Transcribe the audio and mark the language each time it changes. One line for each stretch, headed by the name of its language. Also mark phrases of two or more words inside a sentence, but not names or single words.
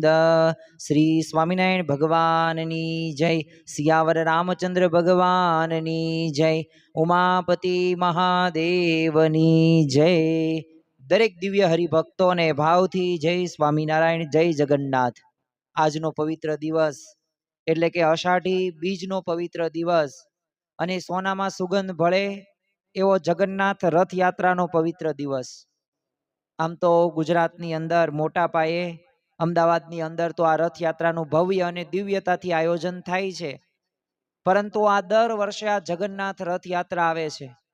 Gujarati: શ્રી સ્વામિનારાયણ ભગવાનની જય। સિયાવર રામચંદ્ર ભગવાનની જય। ઉમાપતિ મહાદેવની જય। દરેક દિવ્ય હરિભક્તો ને ભાવથી જય સ્વામીનારાયણ જય જગન્નાથ। આજનો પવિત્ર દિવસ એટલે કે અષાઢી બીજનો પવિત્ર દિવસ અને સોનામાં સુગંધ ભળે એવો જગન્નાથ રથયાત્રાનો પવિત્ર દિવસ। આમ તો ગુજરાતની અંદર મોટા પાયે અમદાવાદની અંદર તો આ રથયાત્રાનું ભવ્ય અને દિવ્યતાથી આયોજન થાય છે, પરંતુ આ દર વર્ષે આ જગન્નાથ રથયાત્રા આવે છે।